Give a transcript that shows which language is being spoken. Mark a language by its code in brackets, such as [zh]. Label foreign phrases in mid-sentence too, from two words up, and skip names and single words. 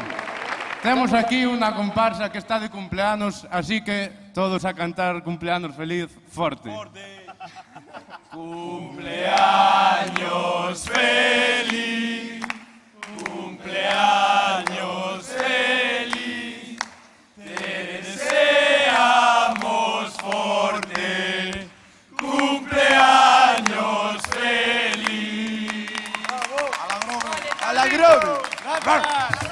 [gl] Temos aquí unha comparsa que está de cumpleanos, así que todos a cantar [es] cumpleanos feliz [gl] forte. [es] Cumpleaños feliz, cumpleaños feliz, te deseamos forte, cumpleaños feliz. ¡A la Grove!